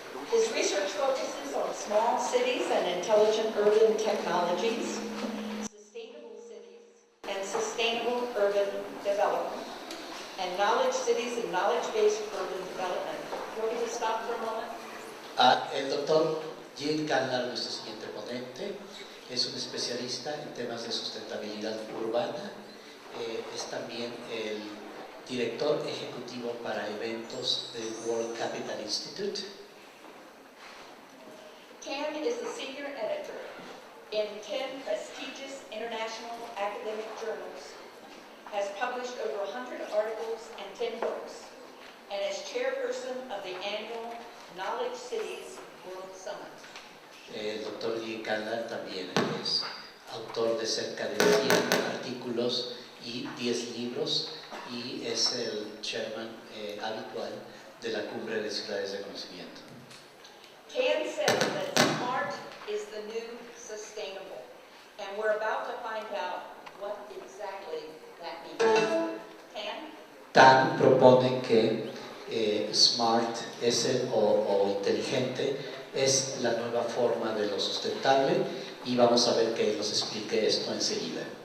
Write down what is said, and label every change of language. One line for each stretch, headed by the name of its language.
English: His research focuses on small cities and intelligent urban technologies, sustainable cities and sustainable urban development, and knowledge cities and knowledge-based urban development. Do you want me to stop for a moment?
Spanish: El doctor Jim Candler, nuestro siguiente ponente, es un especialista en temas de sustentabilidad urbana, es también el director ejecutivo para eventos del World Capital Institute.
English: Tan is the senior editor in 10 prestigious international academic journals, has published over 100 articles and 10 books, and is chairperson of the annual Knowledge Cities World Summit.
Spanish: El doctor Jim Candler también es autor de cerca de 100 artículos y 10 libros y es el chairman habitual de la Cumbre de Ciudades de Conocimiento.
English: Tan says that smart is the new sustainable, and we're about to find out what exactly that means. Tan?
Spanish: Tan propone que smart o inteligente es la nueva forma de lo sustentable y vamos a ver que él nos explique esto enseguida.